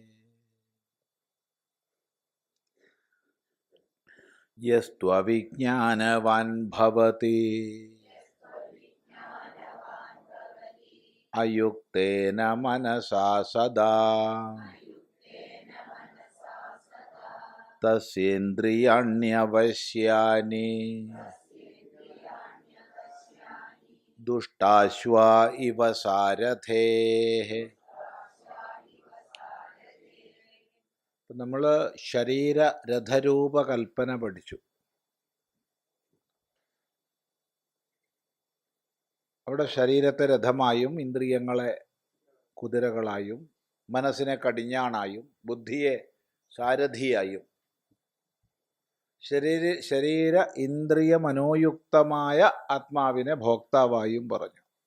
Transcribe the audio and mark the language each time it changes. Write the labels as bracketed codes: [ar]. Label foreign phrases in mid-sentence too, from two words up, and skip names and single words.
[sa] यस्त्वविज्ञानवान् भवति अयुक्तेन मनसा सदा तस्येन्द्रियाण्यवश्यानि दुष्टाश्वा इव सारथेः। [ml] നമ്മൾ ശരീര രഥരൂപകൽപ്പന പഠിച്ചു. അവിടെ ശരീരത്തെ രഥമായും ഇന്ദ്രിയങ്ങളെ കുതിരകളായും മനസ്സിനെ ബുദ്ധിയെ സാരഥിയായും ശരീര ഇന്ദ്രിയ മനോയുക്തമായ ആത്മാവിനെ ഭോക്താവായും പറഞ്ഞു.